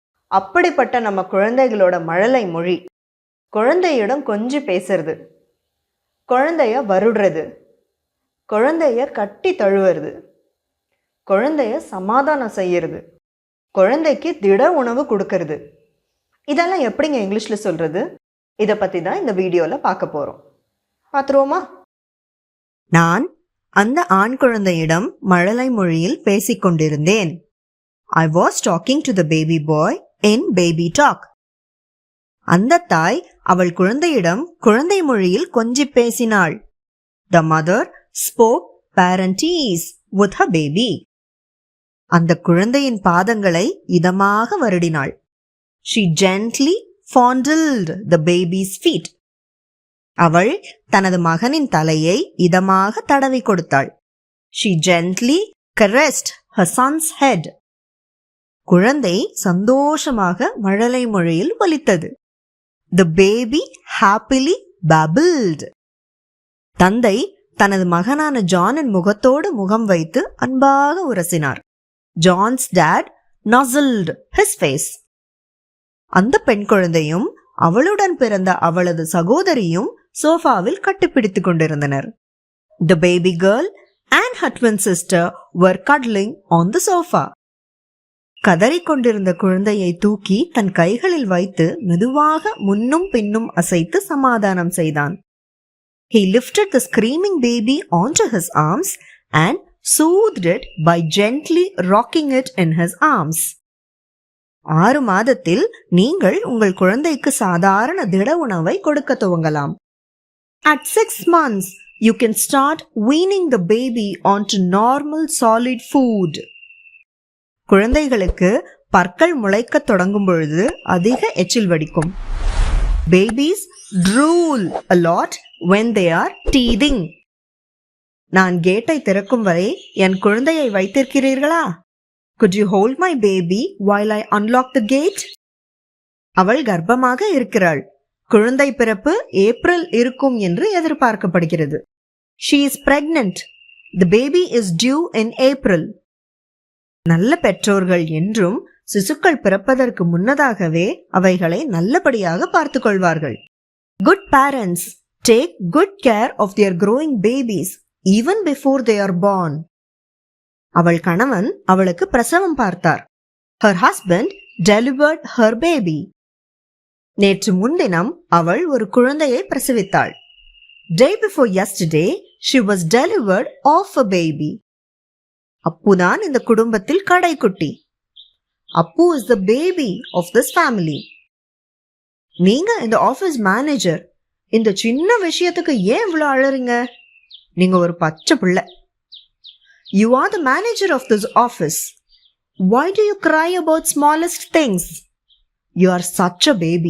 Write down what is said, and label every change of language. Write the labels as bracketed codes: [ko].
[ta] அப்படிப்பட்ட நம்ம குழந்தைகளோட மழலை மொழி. குழந்தையிடம் கொஞ்சி பேசுறது, குழந்தைய வருடுறது, குழந்தைய கட்டி தழுவுறது, குழந்தைய சமாதானம் செய்யறது, குழந்தைக்கு திட உணவு கொடுக்கறது. இதெல்லாம் எப்படிங்க இங்கிலீஷில் சொல்றது? இதை பற்றி தான் இந்த வீடியோவில் பார்க்க போகிறோம். பார்த்துருவோமா? நான் அந்த ஆண் குழந்தையிடம் மழலை மொழியில் பேசிக் கொண்டிருந்தேன். [en] I was talking to the baby boy in baby talk. [ta] அந்த தாய் அவள் குழந்தையிடம் குழந்தை மொழியில் கொஞ்சி பேசினாள். [en] The mother spoke parentese with her baby. [ta] அந்த குழந்தையின் பாதங்களை இதமாக வருடினாள். [en] She gently fondled the baby's feet. [ta] அவள் தனது மகனின் தலையை இதமாக தடவி கொடுத்தாள். [en] She gently caressed her son's head. [ta] குழந்தை சந்தோஷமாக மழலை மொழியில் ஒலித்தது. [en] The baby happily babbled. [ta] தந்தை தனது மகனான ஜானின் முகத்தோடு முகம் வைத்து அன்பாக உரசினார். [en] John's dad nuzzled his face. [ta] அந்த பெண் குழந்தையும் அவளுடன் பிறந்த அவளது சகோதரியும் சோஃபாவில் கட்டிப்பிடித்துக் கொண்டிருந்தனர். [en] The baby girl and her twin sister were cuddling on the sofa. [ta] கதறிக்கொண்டிருந்த குழந்தையை தூக்கி தன் கைகளில் வைத்து மெதுவாக முன்னும் பின்னும் அசைத்து சமாதானம் செய்தான். [en] He lifted the screaming baby onto his arms and soothed it by gently rocking it in his arms. [ta] 6 மாதத்தில் நீங்கள் உங்கள் குழந்தைக்கு சாதாரண திட உணவை கொடுக்க துவங்கலாம். [en] At 6 months, you can start weaning the baby onto normal solid food. [ta] குழந்தைகளுக்கு பற்கள் முளைக்க தொடங்கும் பொழுது அதிக எச்சில் வடிக்கும். [en] Babies drool a lot when they are teething. [ta] நான் கேட்டை திறக்கும் வரை என் குழந்தையை வைத்திருக்கிறீர்களா? [en] Could you hold my baby while I unlock the gate? [ta] அவள் கர்ப்பமாக இருக்கிறாள். குழந்தை பிறப்பு ஏப்ரல் இருக்கும் என்று எதிர்பார்க்கப்படுகிறது. [en] She is pregnant. The baby is due in April. [ta] நல்ல பெற்றோர்கள் என்றும் சிசுக்கள் பிறப்பதற்கு முன்னதாகவே அவைகளை நல்லபடியாக பார்த்து கொள்வார்கள். [en] Good parents take good care of their growing babies even before they are born. [ta] அவள் கணவன் அவளுக்கு பிரசவம் பார்த்தார். [en] Her husband delivered her baby. [ta] நேற்று முன்தினம் அவள் ஒரு குழந்தையை பிரசவித்தாள். [en] Day before yesterday she was delivered of a baby. [ta] அப்புதான் இந்த குடும்பத்தில் கடைக்குட்டி. [en] Appu is the baby of this family. [ta] நீங்க இந்த ஆபீஸ் மேனேஜர். இந்த சின்ன விஷயத்துக்கு ஏன் இவ்வளவு அழறீங்க? நீங்க ஒரு பச்சை பிள்ளை. [en] You are the manager of this office. Why do you cry about smallest things? You are such a baby.